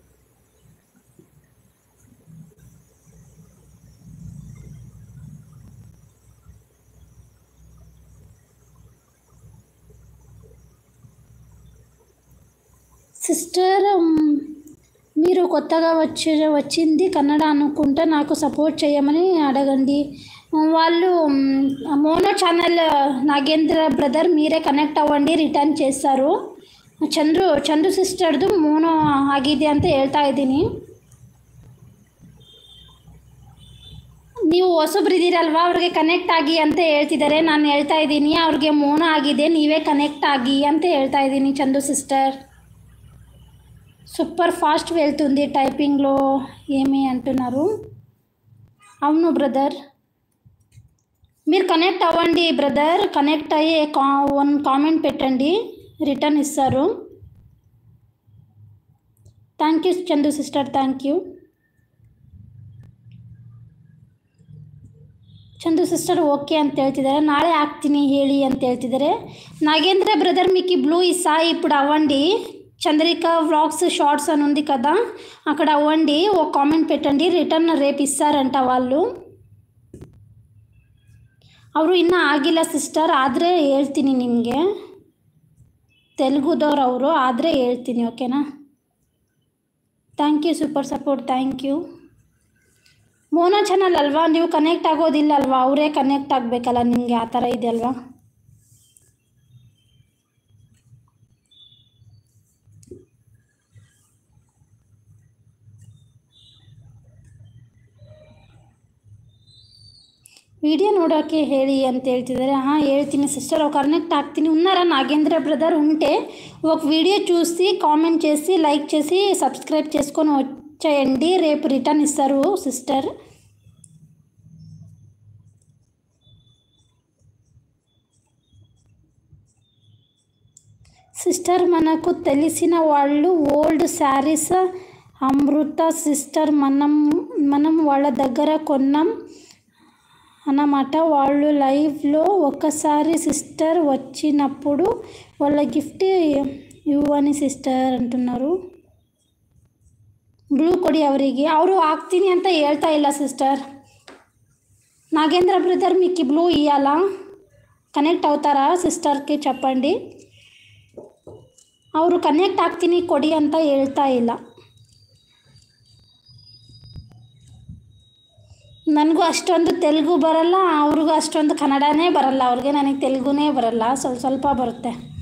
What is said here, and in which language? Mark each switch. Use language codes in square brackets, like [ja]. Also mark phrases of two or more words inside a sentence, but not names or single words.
[te] సిస్టర్ మీరు కొత్తగా వచ్చింది కన్నడ అనుకుంటా, నాకు సపోర్ట్ చేయమని అడగండి. వాళ్ళు [en] mono channel [te] నాగేంద్ర బ్రదర్ మీరే కನೆಕ್ಟ್ ಅవ్వండి, ರಿಟರ್ನ್ చేస్తారు. [kn] ಚಂದು ಸಿಸ್ಟರ್ದು ಮೋನೋ ಆಗಿದೆ ಅಂತ ಹೇಳ್ತಾ ಇದ್ದೀನಿ. ನೀವು ಹೊಸಬ್ರಿದ್ದೀರಲ್ವಾ, ಅವ್ರಿಗೆ ಕನೆಕ್ಟ್ ಆಗಿ ಅಂತ ಹೇಳ್ತಿದ್ದಾರೆ. ನಾನು ಹೇಳ್ತಾ ಇದ್ದೀನಿ ಅವ್ರಿಗೆ ಮೋನೋ ಆಗಿದೆ, ನೀವೇ ಕನೆಕ್ಟ್ ಆಗಿ ಅಂತ ಹೇಳ್ತಾ ಇದ್ದೀನಿ ಚಂದು సిస్టర్. [en] super fast [te] వెళ్తుంది టైపింగ్లో ఏమి అంటున్నారు? అవును బ్రదర్, మీరు కనెక్ట్ అవ్వండి బ్రదర్, కనెక్ట్ అయ్యి [en] one comment [te] పెట్టండి, రిటర్న్ ఇస్తారు. [en] thank you [kn] ಚಂದು ಸಿಸ್ಟರ್, [en] thank you. [kn] ಚಂದು ಸಿಸ್ಟರ್ ಓಕೆ ಅಂತ ಹೇಳ್ತಿದ್ದಾರೆ, ನಾಳೆ ಹಾಕ್ತೀನಿ ಹೇಳಿ ಅಂತ ಹೇಳ್ತಿದ್ದಾರೆ. [te] నాగేంద్ర బ్రదర్ మీకు బ్లూ ఇస్తా ఇప్పుడు అవ్వండి. చంద్రిక వ్లాగ్స్ షార్ట్స్ అని ఉంది కదా, అక్కడ అవ్వండి, ఒక కామెంట్ పెట్టండి, రిటర్న్ రేపు ఇస్తారంట వాళ్ళు. [kn] ಅವರು ಇನ್ನೂ ಆಗಿಲ್ಲ ಸಿಸ್ಟರ್, ಆದರೆ ಹೇಳ್ತೀನಿ ನಿಮಗೆ. ತೆಲುಗುದವ್ರು ಅವರು, ಆದರೆ ಹೇಳ್ತೀನಿ, ಓಕೆನಾ? [en] thank you, super support, thank you. mono channel [kn] ಅಲ್ವಾ, ನೀವು ಕನೆಕ್ಟ್ ಆಗೋದಿಲ್ಲ ಅಲ್ವಾ, ಅವರೇ ಕನೆಕ್ಟ್ ಆಗಬೇಕಲ್ಲ ನಿಮಗೆ, ಆ ಥರ ಇದೆ ಅಲ್ವಾ? వీడియో ನೋಡೋಕ್ಕೆ ಹೇಳಿ ಅಂತ ಹೇಳ್ತಿದ್ದಾರೆ. [te] ಹೇಳ್ತೀನಿ సిస్టర్, ఒక కనెక్ట్ ಆಗ್ತೀನಿ. ఉన్నారా నాగేంద్ర బ్రదర్? ఉంటే ఒక వీడియో చూసి కామెంట్ చేసి లైక్ చేసి సబ్స్క్రైబ్ చేసుకొని వచ్చేయండి, రేపు రిటర్న్ ఇస్తారు సిస్టర్. సిస్టర్ మనకు తెలిసిన వాళ్ళు ఓల్డ్ శారీస్ అమృత సిస్టర్, మనం వాళ్ళ దగ్గర కొన్నాం అన్నమాట. వాళ్ళు లైవ్లో ఒకసారి సిస్టర్ వచ్చినప్పుడు వాళ్ళ గిఫ్ట్ ఇవ్వని సిస్టర్ అంటున్నారు. [kn] ಬ್ಲೂ ಕೊಡಿ ಅವರಿಗೆ, ಅವರು ಹಾಕ್ತೀನಿ ಅಂತ ಹೇಳ್ತಾ ಇಲ್ಲ ಸಿಸ್టర్. [te] నాగేంద్ర బ్రదర్ మీకు బ్లూ ఇవ్వాలా? కనెక్ట్ అవుతారా సిస్టర్కి చెప్పండి. [kn] ಅವರು ಕನೆಕ್ಟ್ ಆಗ್ತೀನಿ ಕೊಡಿ ಅಂತ ಹೇಳ್ತಾ ಇಲ್ಲ. ನನಗೂ ಅಷ್ಟೊಂದು ತೆಲುಗು ಬರಲ್ಲ, ಅವ್ರಿಗೂ ಅಷ್ಟೊಂದು ಕನ್ನಡನೇ ಬರಲ್ಲ ಅವ್ರಿಗೆ, ನನಗೆ ತೆಲುಗುನೇ ಬರಲ್ಲ, ಸ್ವಲ್ಪ ಬರುತ್ತೆ.